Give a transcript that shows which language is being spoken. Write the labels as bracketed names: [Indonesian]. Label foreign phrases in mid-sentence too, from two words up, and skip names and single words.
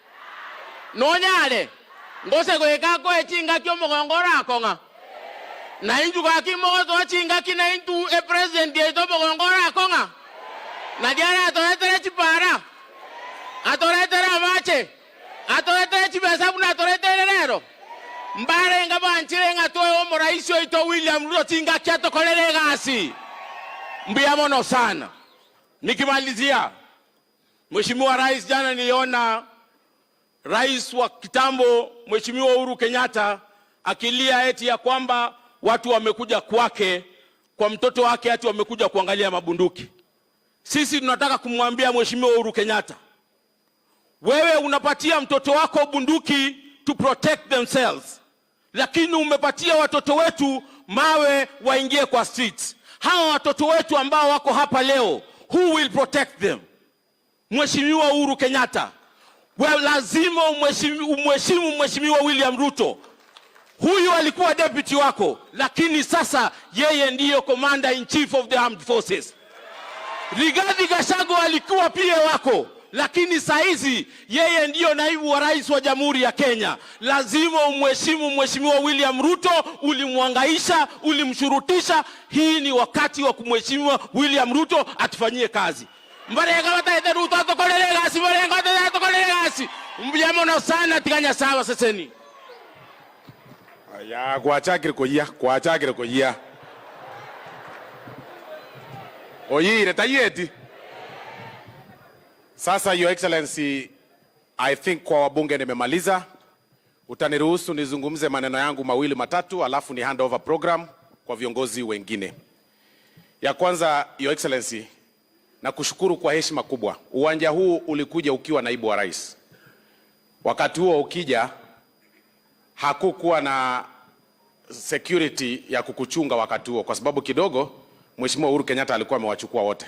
[Gusii] ngose ko ekako echinga kyo mogongora akonga na inju ka kimoto achinga kina intu president yeto bogongora akonga na diara atoretere chipara atoretere amache atoretere chibesa buna atoretere lero mbare nga banchire nga toyo omuraisi oito William Ruto tinga kiato kolele gasi mbia mono sana. [Swahili] Nikimalizia, Mheshimiwa Rais, jana niliona Rais wa kitambo Mheshimiwa Uhuru Kenyatta akilia eti ya kwamba watu wamekuja kwake, kwa mtoto wake ati wamekuja kuangalia mabunduki. Sisi tunataka kumwambia Mheshimiwa Uhuru Kenyatta, wewe unapatia mtoto wako bunduki [English] to protect themselves, [Swahili] lakini umepatia watoto wetu mawe waingie kwa streets. Hawa watoto wetu ambao wako hapa leo, [English] who will protect them? [Swahili] Mheshimiwa Uhuru Kenyatta, wewe lazima umheshimu Mheshimiwa William Ruto. Huyu alikuwa deputy wako, lakini sasa yeye ndiyo [English] commander in chief of the armed forces. [Swahili] Rigathi Gachagua alikuwa pia wako, lakini saizi yeye ndiyo naibu wa rais wa Jamhuri ya Kenya. Lazima umheshimu Mheshimiwa William Ruto. Ulimwangaisha, ulimshurutisha. Hii ni wakati wa kumheshimiwa William Ruto atufanyie kazi. [Gusii] Mbarenga wataete Ruto atokolele gasi, mbarenga wataete atokolele gasi. Mbiamono sana tiganya sawa seseni. Ya kuachakire koyia. Oyire tayeti. [Swahili] Sasa [English] Your Excellency, I think [Swahili] kwa wabunge nimemaliza. Utaniruhusu nizungumze maneno yangu mawili matatu, alafu ni [English] handover program [Swahili] kwa viongozi wengine. Ya kwanza, [English] Your Excellency, [Swahili] na kushukuru kwa heshima kubwa. Uwanja huu ulikuja ukiwa naibu wa rais. Wakati huo ukija, hakukuwa na security ya kukuchunga wakati huo, kwa sababu kidogo Mheshimiwa Uhuru Kenyatta alikuwa amewachukua wote.